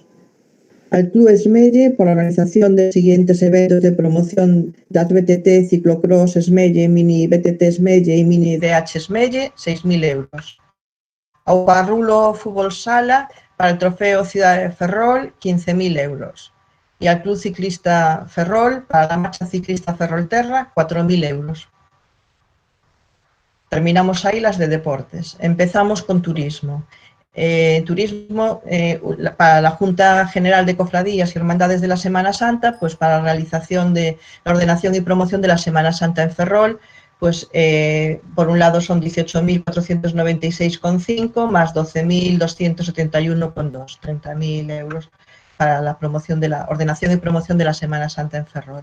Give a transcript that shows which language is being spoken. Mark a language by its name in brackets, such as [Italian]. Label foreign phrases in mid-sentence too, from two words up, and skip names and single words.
[Spanish] Al Club Esmelle, por la organización de siguientes eventos de promoción das BTT, Ciclocross Esmelle, Mini BTT Esmelle e Mini DH Esmelle, 6.000 euros. Ao Parrulo Fútbol Sala, para el Trofeo Cidade de Ferrol, 15.000 euros. y al Club Ciclista Ferrol, para la marcha ciclista Ferrolterra, 4.000 euros. Terminamos ahí las de deportes. Empezamos con turismo. Turismo para la Junta General de Cofradías y Hermandades de la Semana Santa, pues para la realización de la ordenación y promoción de la Semana Santa en Ferrol, pues por un lado son 18.496,5 más 12.271,2, 30.000 euros para la promoción de la ordenación y promoción de la Semana Santa en Ferrol.